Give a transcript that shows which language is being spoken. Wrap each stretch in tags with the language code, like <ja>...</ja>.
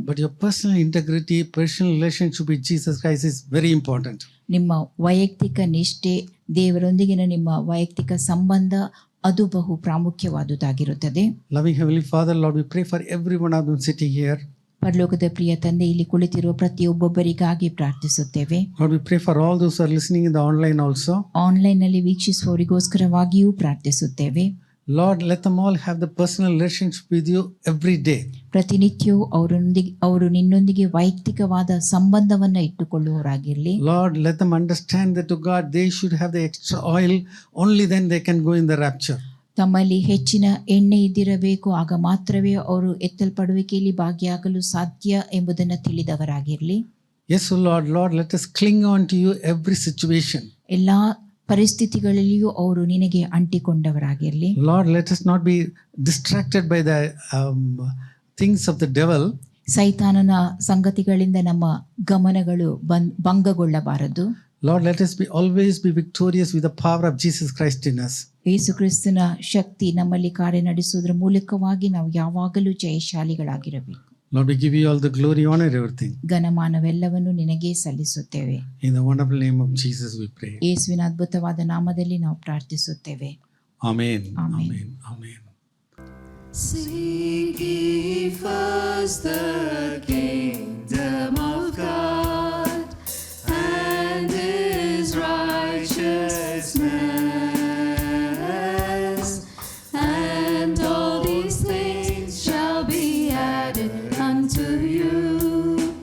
<en>But your personal integrity, personal relationship with Jesus Christ is very important.</en> <kn>ನಿಮ್ಮ ವೈಯಕ್ತಿಕ ನಿಷ್ಠೆ, ದೇವರೊಂದಿಗಿನ ನಿಮ್ಮ ವೈಯಕ್ತಿಕ ಸಂಬಂಧ ಅದು ಬಹು ಪ್ರಾಮುಖ್ಯವಾದುದಾಗಿರುತ್ತದೆ.</kn> <en>Loving Heavenly Father, Lord, we pray for every one of them sitting here.</en> <kn>ಪರಲೋಕದ ಪ್ರಿಯ ತಂದೆ, ಇಲ್ಲಿ ಕುಳಿತಿರುವ ಪ್ರತಿಯೊಬ್ಬೊಬ್ಬರಿಗಾಗಿ ಪ್ರಾರ್ಥಿಸುತ್ತೇವೆ.</kn> <en>Lord, we pray for all those who are listening in the online also.</en> <kn>Online ನಲ್ಲಿ ವೀಕ್ಷಿಸುವವರಿಗೋಸ್ಕರವಾಗಿಯೂ ಪ್ರಾರ್ಥಿಸುತ್ತೇವೆ.</kn> <en>Lord, let them all have the personal relationship with you every day.</en> <kn>ಪ್ರತಿನಿತ್ಯವೂ ಅವರು ನಿನ್ನೊಂದಿಗೆ ವೈಯಕ್ತಿಕವಾದ ಸಂಬಂಧವನ್ನ ಇಟ್ಟುಕೊಳ್ಳುವವರಾಗಿರಲಿ.</kn> <en>Lord, let them understand that to God they should have the extra oil, only then they can go in the rapture.</en> <kn>ತಮ್ಮಲ್ಲಿ ಹೆಚ್ಚಿನ ಎಣ್ಣೆ ಇದ್ದಿರಬೇಕು, ಆಗ ಮಾತ್ರವೇ ಅವರು ಎತ್ತಲ್ಪಡುವಿಕೆಯಲ್ಲಿ ಭಾಗಿಯಾಗಲು ಸಾಧ್ಯ ಎಂಬುದನ್ನು ತಿಳಿದವರಾಗಿರಲಿ.</kn> <en>Yes, O Lord, let us cling on to you every situation.</en> <kn>ಎಲ್ಲಾ ಪರಿಸ್ಥಿತಿಗಳಲ್ಲಿಯೂ ಅವರು ನಿನಗೆ ಅಂಟಿಕೊಂಡವರಾಗಿರಲಿ.</kn> <en>Lord, let us not be distracted by the things of the devil.</en> <kn>ಸೈತಾನನ ಸಂಗತಿಗಳಿಂದ ನಮ್ಮ ಗಮನಗಳು ಭಂಗಗೊಳ್ಳಬಾರದು.</kn> <en>Lord, let us always be victorious with the power of Jesus Christ in us.</en> <kn>ಯೇಸು ಕ್ರಿಸ್ತನ ಶಕ್ತಿ ನಮ್ಮಲ್ಲಿ ಕಾರ್ಯ ನಡೆಸುವುದರ ಮೂಲಕವಾಗಿ ನಾವು ಯಾವಾಗಲೂ ಜಯಶಾಲಿಗಳಾಗಿರಬೇಕು.</kn> <en>Lord, we give you all the glory, honor, everything.</en> <kn>ಘನಮಾನವೆಲ್ಲವನ್ನು ನಿನಗೆ ಸಲ್ಲಿಸುತ್ತೇವೆ.</kn> <en>In the wonderful name of Jesus we pray.</en> <kn>ಯೇಸುವಿನ ಅದ್ಭುತವಾದ ನಾಮದಲ್ಲಿ ನಾವು ಪ್ರಾರ್ಥಿಸುತ್ತೇವೆ.</kn> <en>Amen. Amen. Amen. Amen. Seek ye first the kingdom of God and His righteousness, and all these things shall be added unto you.</en>